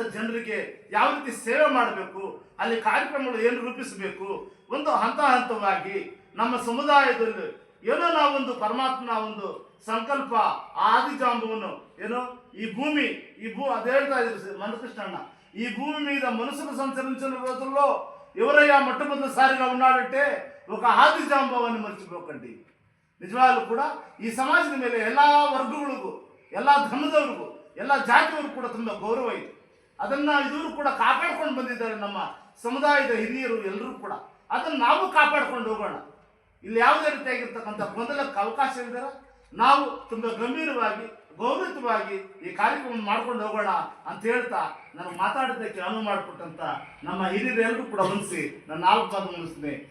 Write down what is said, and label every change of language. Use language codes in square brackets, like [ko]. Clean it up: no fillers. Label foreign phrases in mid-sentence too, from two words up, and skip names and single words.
[kn] ಜನರಿಗೆ ಯಾವ ರೀತಿ ಸೇವೆ ಮಾಡಬೇಕು, ಅಲ್ಲಿ ಕಾರ್ಯಕ್ರಮಗಳು ಏನು ರೂಪಿಸಬೇಕು, ಒಂದು ಹಂತ ಹಂತವಾಗಿ ನಮ್ಮ ಸಮುದಾಯದಲ್ಲಿ ಏನೋ ನಾವೊಂದು ಪರಮಾತ್ಮನ ಒಂದು ಸಂಕಲ್ಪ ಆದಿಜಾಂಬವನ್ನು ಏನೋ ಈ ಭೂಮಿ ಅದು ಹೇಳ್ತಾ ಇದ್ರು ಮಂದಕೃಷ್ಣಣ್ಣ, [te] ఈ భూమి మీద మనుషులు సంచరించిన రోజుల్లో ఎవరయ్యా మొట్టమొదటిసారిగా ఉన్నాడంటే ఒక ఆది జాంబవాన్ని మర్చిపోకండి. [kn] ನಿಜವಾಗ್ಲೂ ಕೂಡ ಈ ಸಮಾಜದ ಮೇಲೆ ಎಲ್ಲ ವರ್ಗಗಳಿಗೂ, ಎಲ್ಲ ಧರ್ಮದವ್ರಿಗೂ, ಎಲ್ಲ ಜಾತಿಯವ್ರಿಗೂ ಕೂಡ ತುಂಬ ಗೌರವ ಇದೆ. ಅದನ್ನು ಇವರು ಕೂಡ ಕಾಪಾಡ್ಕೊಂಡು ಬಂದಿದ್ದಾರೆ. ನಮ್ಮ ಸಮುದಾಯದ ಹಿರಿಯರು ಎಲ್ಲರೂ ಕೂಡ ಅದನ್ನು ನಾವು ಕಾಪಾಡ್ಕೊಂಡು ಹೋಗೋಣ. ಇಲ್ಲಿ ಯಾವುದೇ ರೀತಿಯಾಗಿರ್ತಕ್ಕಂಥ ಗೊಂದಲಕ್ಕೆ ಅವಕಾಶ ಇಲ್ದಿರ ನಾವು ತುಂಬ ಗಂಭೀರವಾಗಿ ಗೌರವಯುತವಾಗಿ ಈ ಕಾರ್ಯಕ್ರಮ ಮಾಡ್ಕೊಂಡು ಹೋಗೋಣ ಅಂತ ಹೇಳ್ತಾ ನನಗೆ ಮಾತಾಡೋದಕ್ಕೆ ಅನುವು ಮಾಡಿಕೊಟ್ಟಂತ ನಮ್ಮ ಹಿರಿಯರೆಲ್ಲರೂ ಕೂಡ ಹೊಂದಿಸಿ ನನ್ನ 4 ಮಾತು ಮುಗಿಸ್ತೀನಿ.